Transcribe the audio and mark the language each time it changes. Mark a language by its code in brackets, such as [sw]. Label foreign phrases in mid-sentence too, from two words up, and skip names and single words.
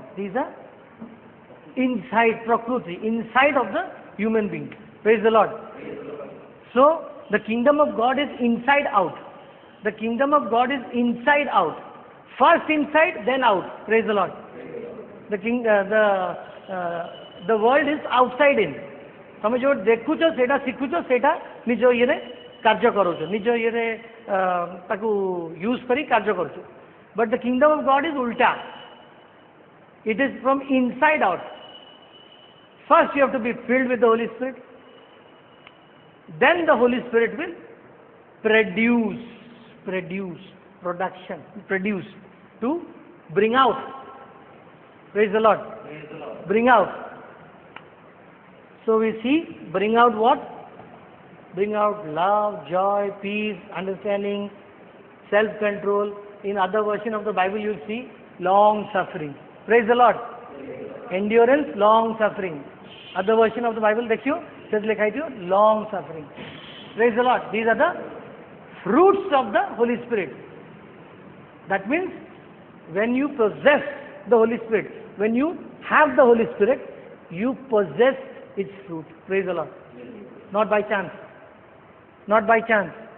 [en] These are inside Prakruti, inside of the human being. Praise the Lord. So the kingdom of God is inside out. The kingdom of God is inside out. First inside, then out. Praise the Lord. The world is outside in. [or] ତମେ ଯୋଉ ଦେଖୁଛ ସେଇଟା ଶିଖୁଛ ସେଇଟା ନିଜ ଇଏରେ କାର୍ଯ୍ୟ କରୁଛ ନିଜ ଇଏରେ ତାକୁ ୟୁଜ୍ କରି କାର୍ଯ୍ୟ କରୁଛ [en] but the kingdom of God is ଉଲ୍ଟା it is from inside out first you have to be filled with the Holy Spirit then the Holy Spirit will produce to bring out. Praise the Lord. Bring out. So we see, bring out what? Bring out love, joy, peace, understanding, self-control. In other version of the Bible you see long suffering. Praise the Lord. Endurance, long suffering. Other version of the Bible देखियो says [hi] लिखा है [en] long suffering. Praise the Lord. These are the fruits of the Holy Spirit. That means when you possess the Holy Spirit, when you have the Holy Spirit, you possess its fruit. Praise the Lord. Not by chance. Not by chance.